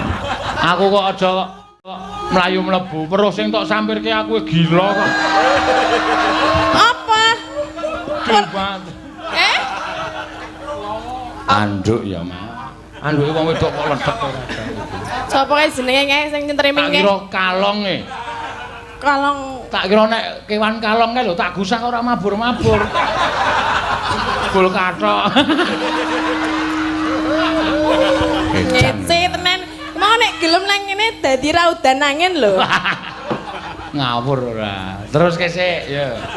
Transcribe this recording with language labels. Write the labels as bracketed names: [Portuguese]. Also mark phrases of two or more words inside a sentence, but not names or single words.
[Javanese] Aku kok aja mlayu mlebu, weruh sing tok sampirke aku gila kok. Apa? Kibat. Anduk ya, Mas. Anduke wong wedok kok ledek ora. Sapa kae jenenge kae sing nyentrimi Tak kae? kira kalong e. Kalong. Tak kira nek kewan kalong kae lho tak gusak ora mabur-mabur. Bul kathok. Ngece tenan. Mau nek gelem nang ngene dadi ra udan angin lho. Ngawur ora. Terus kesik ya.